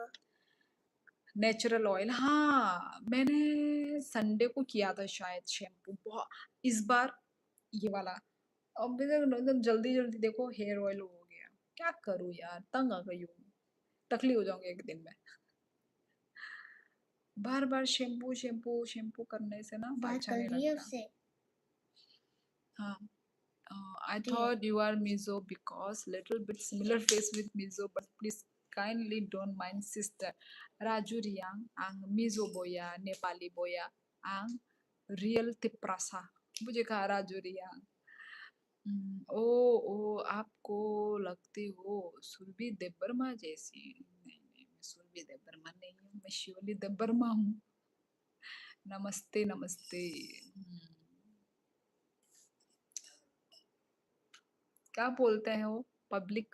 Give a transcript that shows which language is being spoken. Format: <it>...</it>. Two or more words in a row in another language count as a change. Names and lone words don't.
<en>natural oil,</en> <hi>हाँ मैंने संडे को किया था शायद शैम्पू, बहुत इस बार ये वाला। अब एकदम जल्दी जल्दी देखो</hi> <en>hair oil</en> <hi>हो गया, क्या करूँ यार, तंग आ गई हूँ, तकली हो जाऊंगी एक दिन में। बार बार शैम्पू शैम्पू शैम्पू करने से ना बात अच्छा कर नहीं रही है लगता। उससे। हाँ,</hi> <en>I</en> <hi>दे।</hi> <en>thought you are Mizo because little bit similar face with Mizo, but please kindly don't mind sister.</en> <trp>Raju Riang ang Mizo boya Nepali boya ang real tiprasa।</trp> <hi>मुझे कहा राजू रियांग। ओ ओ, आपको लगती हो सुरभि देबबर्मा जैसी? नहीं नहीं, मैं सुरभि देबबर्मा नहीं हूँ, मैं शिवली देबबर्मा हूँ। नमस्ते नमस्ते। क्या बोलते हैं वो पब्लिक?</hi>